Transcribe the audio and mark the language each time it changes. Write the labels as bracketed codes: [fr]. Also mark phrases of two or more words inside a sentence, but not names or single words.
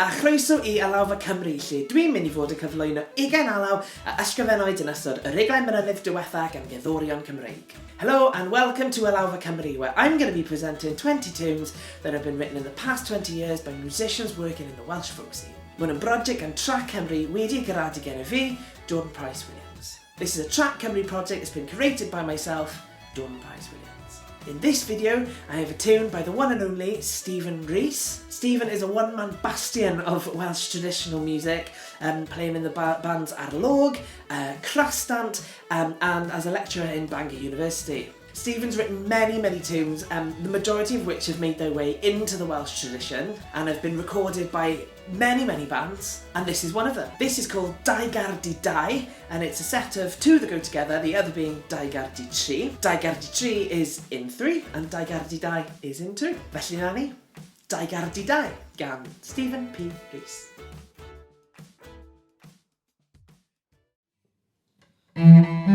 [cy] Croeso i Alawfa Cymru, lle dwi'n mynd i fod yn cyflwyno 20 alaw a ysgrifennwyd yn ystod y mlynedd diwethaf gan gerddorion Cymreig. [en] Hello and welcome to Alawfa Cymru, where I'm going to be presenting 20 tunes that have been written in the past 20 years by musicians working in the Welsh folk scene. [cy] Mae'n broject gan Trac Cymru wedi gardi gen fi, Dawn Price Williams. [en] This is a Trac Cymru project that's been created by myself, Dawn Price Williams. In this video, I have a tune by the one and only Stephen Rees. Stephen is a one-man bastion of Welsh traditional music, playing in the bands Arbennig, Crastant, and as a lecturer in Bangor University. Stephen's written many tunes, the majority of which have made their way into the Welsh tradition and have been recorded by many bands, and this is one of them. This is called Gardi, and it's a set of two that go together, the other being Gardi. Gardi is in 3 and Gardi is in 2. [cy] Felly na ni, Gardi gan Stephen P. Rees.